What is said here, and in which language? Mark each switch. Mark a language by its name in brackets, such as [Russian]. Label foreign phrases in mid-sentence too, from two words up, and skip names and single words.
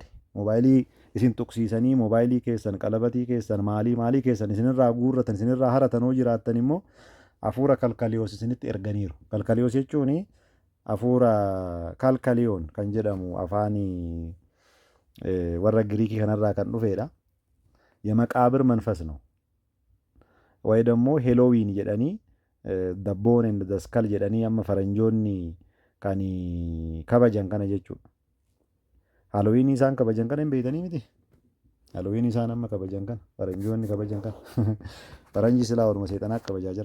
[Oromo] Moobaayilii isin tuqsiisanii moobaayilii keessan qalabatii keessan maalii keessan isinirraa guurratan isinirraa haratan hoo jiraattan immoo hafuura kalkaliyoos isinitti erganiiru. Kalkaliyoos jechuun hafuura kalkaliyoon kan jedhamu afaanii warra Giriikii kanarraa kan dhufeedha. [Amharic] የመቃብር መንፈስ ነው. ወይ ደግሞ ሄሎዊን [Oromo] jedhanii dabboon and daskal jedhanii amma faranjoonni kan kabajan kana jechuudha. Halloween isaan kabajan kana hin beeytanii miti. Halloween isaan amma kabajan kana faranjoonni kabajan kana faranji silaa waluma seexanaa kabajaa jiran.